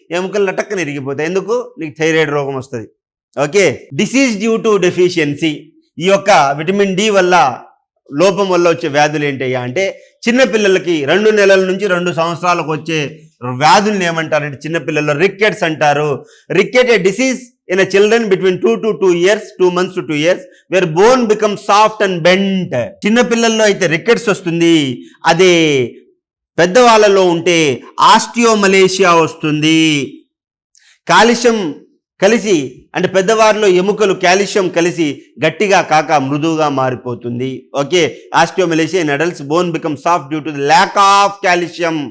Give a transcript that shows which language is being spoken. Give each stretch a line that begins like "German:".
Telugu: ఎముకలు లటక్కని ఇరిగిపోతాయి. ఎందుకు? నీకు థైరాయిడ్ రోగం వస్తుంది. Okay,
English: Disease due to deficiency.
Telugu: ఈ యొక్క విటమిన్ డి వల్ల, లోపం వల్ల వచ్చే వ్యాధులు ఏంటయ్యా అంటే చిన్నపిల్లలకి 2 నెలల నుంచి 2 సంవత్సరాలకు వచ్చే వ్యాధుల్ని ఏమంటారంటే చిన్నపిల్లల్లో రికెట్స్ అంటారు.
English: Rickets a disease in a children between 2 to 2 years, 2 months to 2 years, where bone becomes soft and bent.
Telugu: చిన్న పిల్లల్లో అయితే రికెట్స్ వస్తుంది. అదే పెద్దవాళ్ళలో ఉంటే ఆస్టియోమలేషియా వస్తుంది. కాల్షియం కలిసి అంటే పెద్దవారిలో ఎముకలు కాల్షియం కలిసి గట్టిగా కాక మృదువుగా మారిపోతుంది.
English: Okay, osteomalacia in adults, bone become soft due to the lack of calcium.